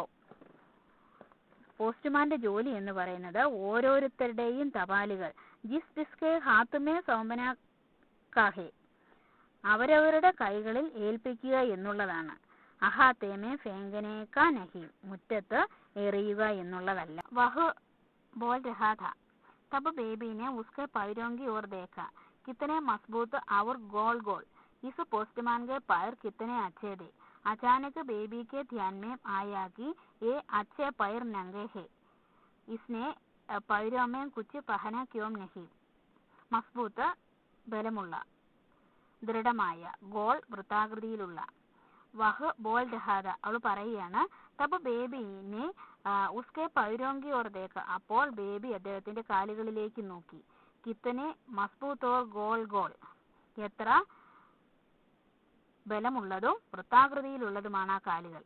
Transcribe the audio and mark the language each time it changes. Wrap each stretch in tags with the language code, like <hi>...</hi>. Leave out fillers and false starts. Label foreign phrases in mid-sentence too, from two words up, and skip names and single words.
<ml>പോസ്റ്റ്മാന്റെ ജോലി എന്ന് പറയുന്നത് ഓരോരുത്തരുടെയും തപാലുകൾ</ml> <hi>जिस तिसके हाथ में सौंपना का है,</hi> <ml>അവരവരുടെ കൈകളിൽ ഏൽപ്പിക്കുക എന്നുള്ളതാണ്.</ml> <hi>आहाते में फेंकने का नहीं,</hi> <ml>മുറ്റത്ത് എറിയുക എന്നുള്ളതല്ല.</ml> <hi>वह बोल रहा था. तब बेबी ने उसके पैरों की ओर देखा. कितने मज़बूत और गोल गोल. इस पोस्टमैन के पैर कितने अच्छे थे. अचानक बेबी के ध्यान में आया कि ये अच्छे पैर नंगे हैं. इसने पैरों में कुछ पहना क्यों नहीं.</hi> <ml>മസ്ബൂത്ത് ബലമുള്ള, ദൃഢമായ, ഗോൾ വൃത്താകൃതിയിലുള്ള.</ml> <hi>वह बोल रहा था,</hi> <ml>അവൾ പറയുകയാണ്,</ml> <hi>तब बेबी ने उसके पैरों की ओर देखा,</hi> <ml>അപ്പോൾ ബേബി അദ്ദേഹത്തിന്റെ കാലുകളിലേക്ക് നോക്കി.</ml> <hi>कितने मज़बूत और गोल गोल,</hi> <ml>എത്ര ബലമുള്ളതും വൃത്താകൃതിയിലുള്ളതുമാണ് ആ കാലുകൾ.</ml>